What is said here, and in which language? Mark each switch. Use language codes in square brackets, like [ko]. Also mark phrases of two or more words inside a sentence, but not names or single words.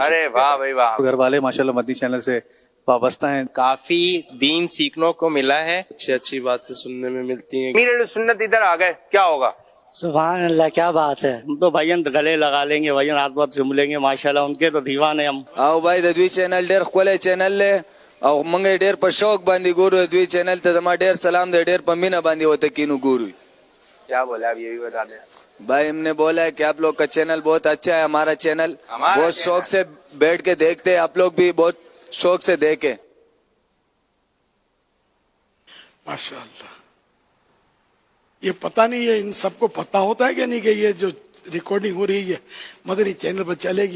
[ur] ارے واہ بھائی واہ۔ گھر والے ماشاءاللہ مدنی چینل سے وابستہ ہیں۔ کافی دین سیکھنے کو ملا ہے۔ اچھی باتیں سننے میں ملتی ہیں۔ امیر السنت ادھر آ گئے، کیا ہوگا؟ [ar] سبحان اللہ، [ur] کیا بات ہے۔ ہم تو بھائین گلے لگا لیں گے، بھائین ہاتھ بات چوم لیں گے، ماشاءاللہ ان کے تو دیوانے ہم۔ [ps] او بھائی د دوی چینل ډیر ښکلی چینل دی او موږ ډیر په شوق باندې ګورو د دوی چینل ته، زما ډیر سلام دی، ډیر په مینه باندې ورته کینو ګورو۔ [ur] کیا بولا آپ یہ بھی بتا دیں۔ بھائی ہم نے بولا ہے کہ آپ لوگ کا چینل بہت اچھا ہے، ہمارا چینل بہت شوق سے بیٹھ کے دیکھتے ہیں، آپ لوگ بھی بہت شوق سے دیکھیں۔ ماشاءاللہ، یہ پتہ نہیں ہے ان سب کو پتہ ہوتا ہے کہ نہیں کہ یہ جو ریکارڈنگ ہو رہی ہے مدنی چینل پر چلے گی؟